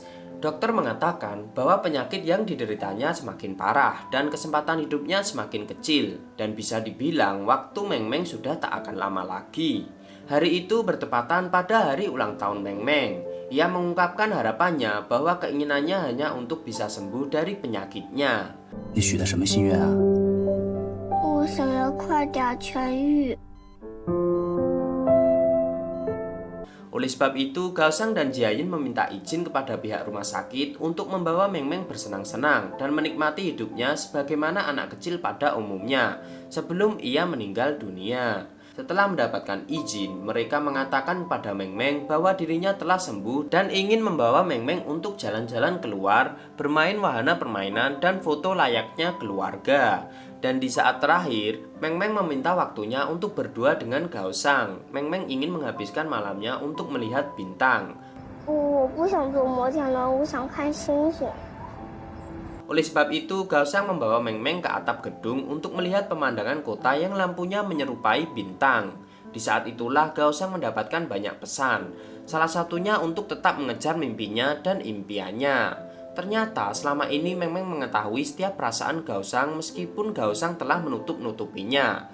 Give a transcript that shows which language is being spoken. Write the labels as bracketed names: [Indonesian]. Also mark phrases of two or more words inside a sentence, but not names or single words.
[Indonesian] Dokter mengatakan bahwa penyakit yang dideritanya semakin parah dan kesempatan hidupnya semakin kecil. Dan bisa dibilang waktu Meng Meng sudah tak akan lama lagi. Hari itu bertepatan pada hari ulang tahun Meng Meng. Ia mengungkapkan harapannya bahwa keinginannya hanya untuk bisa sembuh dari penyakitnya. [Chinese] 你许的什么心愿啊？我想要快点痊愈。 [Indonesian] Oleh sebab itu, Gao Shang dan Jiayin meminta izin kepada pihak rumah sakit untuk membawa Meng Meng bersenang-senang dan menikmati hidupnya sebagaimana anak kecil pada umumnya sebelum ia meninggal dunia. Setelah mendapatkan izin, mereka mengatakan kepada Meng Meng bahwa dirinya telah sembuh dan ingin membawa Meng Meng untuk jalan-jalan keluar, bermain wahana permainan dan foto layaknya keluarga. Dan di saat terakhir, Meng Meng meminta waktunya untuk berdua dengan Gao Shang. Meng Meng ingin menghabiskan malamnya untuk melihat bintang. [Chinese] 我不想坐摩天轮，我想看星星。 [Indonesian] Oleh sebab itu, Gao Shang membawa Meng Meng ke atap gedung untuk melihat pemandangan kota yang lampunya menyerupai bintang. Di saat itulah Gao Shang mendapatkan banyak pesan. Salah satunya untuk tetap mengejar mimpinya dan impiannya. Ternyata selama ini Meng Meng mengetahui setiap perasaan Gao Shang meskipun Gao Shang telah menutup-nutupinya.